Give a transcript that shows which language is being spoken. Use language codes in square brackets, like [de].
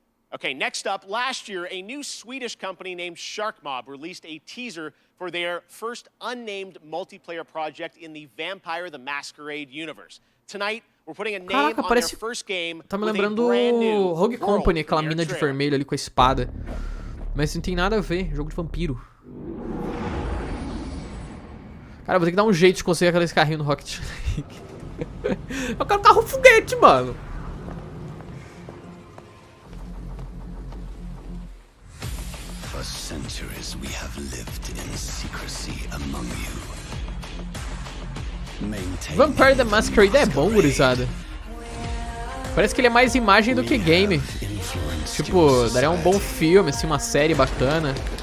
[en] Okay, next up, last year, a new Swedish company named Shark Mob released a teaser for their first unnamed multiplayer project in the Vampire the Masquerade universe. Tonight, we're putting a name on their first game. [pt] Tá me lembrando o Rogue Company, aquela mina de vermelho ali com a espada. Mas não tem nada a ver, jogo de vampiro. Cara, vou ter que dar um jeito de conseguir aqueles carrinhos no Rocket League. Eu quero carro foguete, mano. [en] For centuries we have lived in secrecy among you. [pt] Vampire the Masquerade é bom, gurizada. Parece que ele é mais imagem do que game. Tipo, daria um bom filme, assim, uma série bacana.